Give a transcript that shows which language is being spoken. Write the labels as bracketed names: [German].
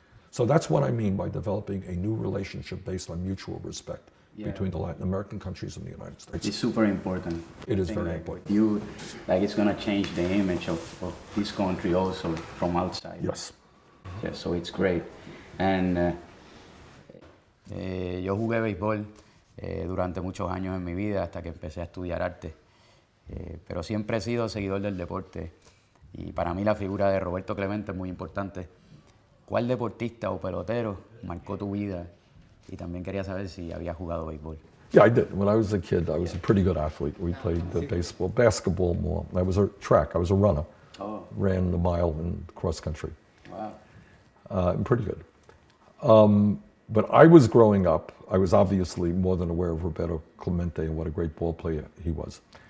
[English] So that's what I mean by developing a new relationship based on mutual respect between the Latin American countries and the United States. It's super important. It is I think, very like, important. You, like, it's gonna change the image of this country also from outside. Yes. Yeah, so it's great. And [Spanish] Yo jugué béisbol durante muchos años en mi vida hasta que empecé a estudiar arte, pero siempre he sido seguidor del deporte y para mí la figura de Roberto Clemente es muy importante. ¿Cuál deportista o pelotero marcó tu vida? Y también quería saber si había jugado béisbol. [English] Yeah, I did. When I was a kid, I was a pretty good athlete. We played baseball, basketball more. I was a track. I was a runner. Oh, Ran the mile in cross country. wow. I'm pretty good. But I was growing up, I was obviously more than aware of Roberto Clemente and what a great ball player he was.